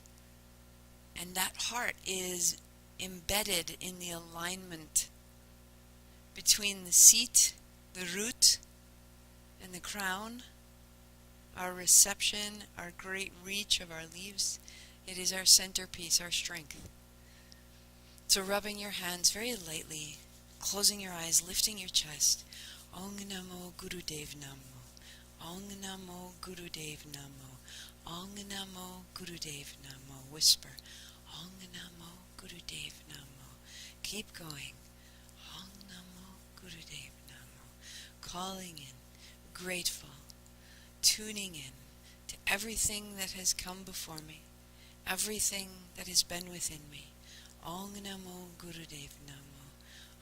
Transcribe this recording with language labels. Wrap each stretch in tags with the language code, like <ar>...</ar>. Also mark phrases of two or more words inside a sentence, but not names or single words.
<en>And that heart is embedded in the alignment between the seat, the root, and the crown, our reception, our great reach of our leaves. It is our centerpiece, our strength. So rubbing your hands very lightly, closing your eyes, lifting your chest.</en> <sa>Ong Namo Gurudev Namo. Ong Namo Gurudev Namo. Ong Namo Gurudev Namo. Whisper. Ong Namo Gurudev Namo.</sa> <en>Keep going.</en> <sa>Ong Namo Gurudev Namo.</sa> <en>Calling in, grateful, tuning in to everything that has come before me, everything that has been within me.</en> <sa>Ong Namo Gurudev Namo.</sa>